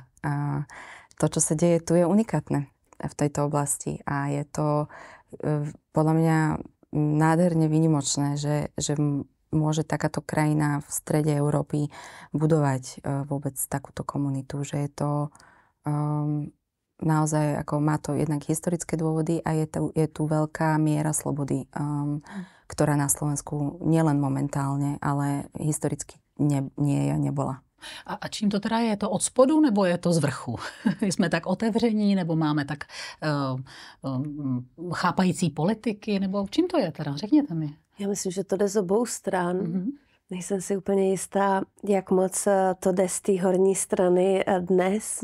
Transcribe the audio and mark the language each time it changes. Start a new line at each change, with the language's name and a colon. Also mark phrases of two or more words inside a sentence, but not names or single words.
Slovak: A to, čo sa deje tu, je unikátne v tejto oblasti a je to podľa mňa nádherne výnimočné, že môže takáto krajina v strede Európy budovať vôbec takúto komunitu, že je to naozaj, ako má to jednak historické dôvody a je tu veľká miera slobody, ktorá na Slovensku nielen momentálne, ale historicky nebola.
Czech: A čím to teda je? Je to od spodu nebo je to z vrchu? Jsme tak otevření nebo máme tak chápající politiky? Nebo čím to je teda? Řekněte mi. Já myslím, že to jde z obou stran. Nejsem si úplně jistá, jak moc to jde z té horní strany dnes.